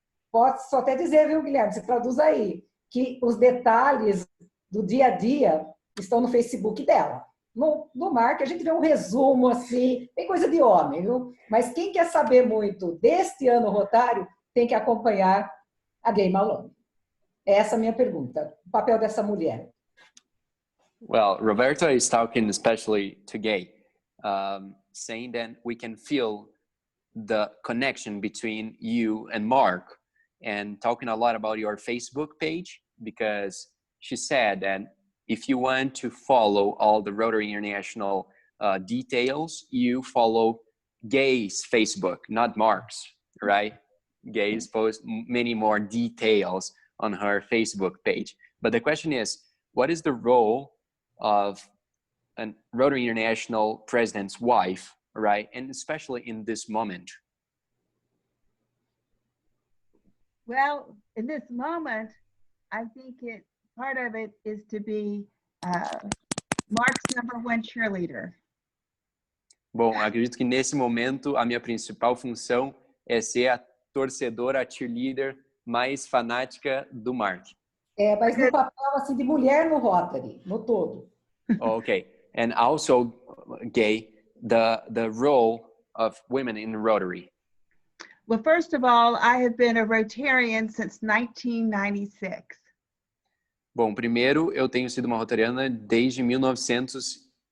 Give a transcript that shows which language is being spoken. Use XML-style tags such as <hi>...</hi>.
<pt>Pode só até dizer, viu, Guilherme, você traduz aí, que os detalhes do dia a dia estão no Facebook dela. No Mark, a gente vê um resumo assim, bem coisa de homem, viu? Mas quem quer saber muito deste ano rotário tem que acompanhar a Gay Maloney. Essa é a minha pergunta. O papel dessa mulher.</pt> <en>Well, Roberto is talking especially to Gay, saying that we can feel the connection between you and Mark, and talking a lot about your Facebook page, because she said that if you want to follow all the Rotary International details, you follow Gay's Facebook, not Mark's, right? Gay's posts many more details on her Facebook page. But the question is, what is the role of a Rotary International president's wife, right? And especially in this moment? Well, in this moment, I think part of it is to be Mark's #1 cheerleader.</en> <pt>Bom, acredito que nesse momento a minha principal função é ser a torcedora, a cheerleader mais fanática do Mark. Mas no papel assim de mulher no Rotary, no todo.</pt> <en>Okay, and also, Gay, the role of women in Rotary. Well, first of all, I have been a Rotarian since 1996.</en> <pt>Bom, primeiro, eu tenho sido uma rotariana desde 1996.</pt>